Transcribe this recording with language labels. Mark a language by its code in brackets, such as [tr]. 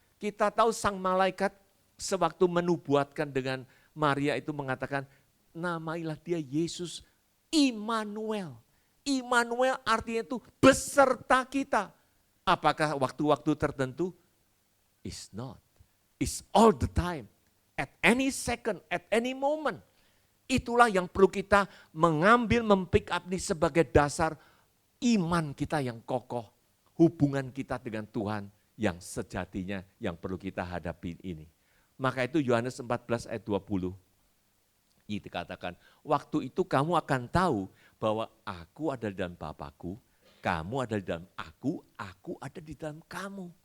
[id] Kita tahu sang malaikat sewaktu menubuatkan dengan Maria itu mengatakan, namailah dia Yesus Immanuel. Immanuel artinya itu beserta kita. Apakah waktu-waktu tertentu? [en] It's not. It's all the time. At any second, at any moment. [id] Itulah yang perlu kita mengambil, mempick up ini sebagai dasar iman kita yang kokoh, hubungan kita dengan Tuhan yang sejatinya yang perlu kita hadapi ini. Maka itu Yohanes 14 ayat 20, itu dikatakan, waktu itu kamu akan tahu bahwa aku ada di dalam Bapakku, kamu ada di dalam aku ada di dalam kamu.